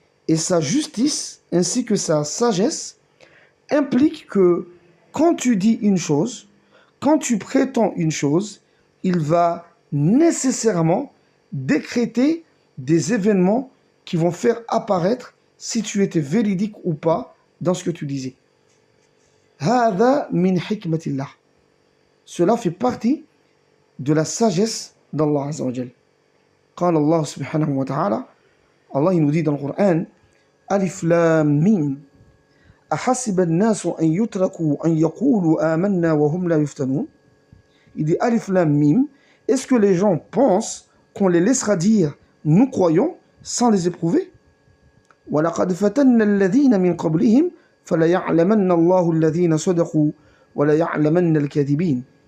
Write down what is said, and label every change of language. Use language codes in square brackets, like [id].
[fr] Et sa justice ainsi que sa sagesse impliquent que quand tu dis une chose, quand tu prétends une chose, il va nécessairement décréter des événements qui vont faire apparaître si tu étais véridique ou pas dans ce que tu disais. [ar] هذا من حكمة الله. [fr] Cela fait partie de la sagesse d'Allah Azza wa Jal. [ar] قال الله سبحانه وتعالى, [fr] Allah il nous dit dans le Coran, [ar] Alif Lam Mim, أحسب الناس أن يتركوا أن يقولوا آمنا وهم لا يفتنون. [fr] Il dit Alif Lam Mim, est-ce que les gens pensent qu'on les laissera dire nous croyons sans les éprouver? [ar] وَلَقَدْ فَتَنَّ الَّذِينَ مِنْ قَبْلِهِمْ فَلَيَعْلَمَنَّ اللَّهُ الَّذِينَ صَدَقُوا وَلَيَعْلَمَنَّ الْكَاذِبِينَ.